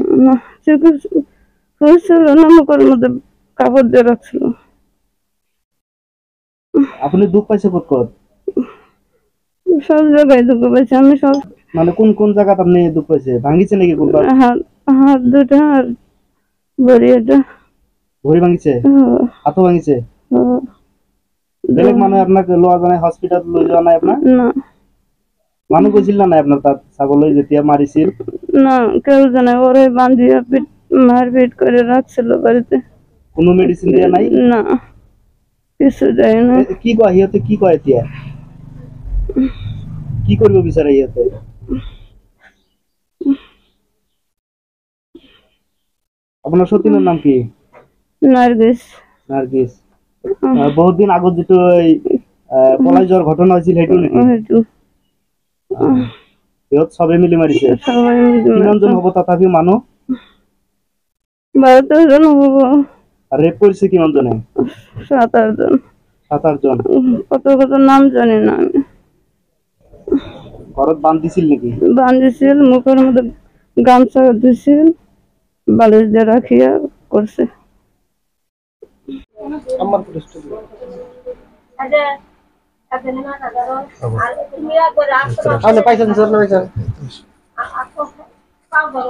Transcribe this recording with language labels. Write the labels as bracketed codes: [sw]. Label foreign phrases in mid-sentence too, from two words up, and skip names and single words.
[bn] না হয়েছিল না মুখের মধ্যে কাপড় দিয়ে রাখছিল আপনি দুঃখ পাইছে কত সব জায়গায় দুঃখ পাইছে আমি সব মানে কোন কোন জায়গাতে আপনি দুঃখ পাইছে ভাঙিছে নাকি কোনটা হাত দুটা আর ভরিটা [as] ভরি ভাঙিছে হাতও ভাঙিছে বেলেগ মানে আপনাকে লোয়া জানাই হসপিটাল লৈ যোৱা নাই আপনার [bn] না [as] মানুহ গৈছিল না আপনার তাত ছাগলৈ যেতিয়া মারিছিল [bn] না কেউ জানে ওরে বাঁধিয়া মারপিট করে রাখছিল বাড়িতে [as] কোনো মেডিসিন দিয়া নাই [bn] না কিছু দেয় না [as] কি কয় ইহতে কি কয় এতিয়া কি করব বিচারে ইহতে আপনার সতীনের নাম কি নার্গিস নার্গিস বহুত দিন আগত যেটো পলাই যোৱাৰ ঘটনা হৈছিল হেতু নেকি ইহত সবে মিলি মাৰিছে কিমানজন হ'ব তথাপি মানুহ 12 জন হ'ব রেপ কৰিছে কিমান জনে 7-8 জন 7-8 জন [bn] কত নাম জানি না আমি [as] ঘৰত বান্ধিছিল নেকি [bn] বান্ধিছিল মুখের মধ্যে গামছা দিছিল বালিশ দিয়ে রাখিয়া করছে আমার পুলিশ আচ্ছা আপনি না দাদা আর তুমি একবার আসো আপনি পাইছেন স্যার না পাইছেন আপনি পাও বলো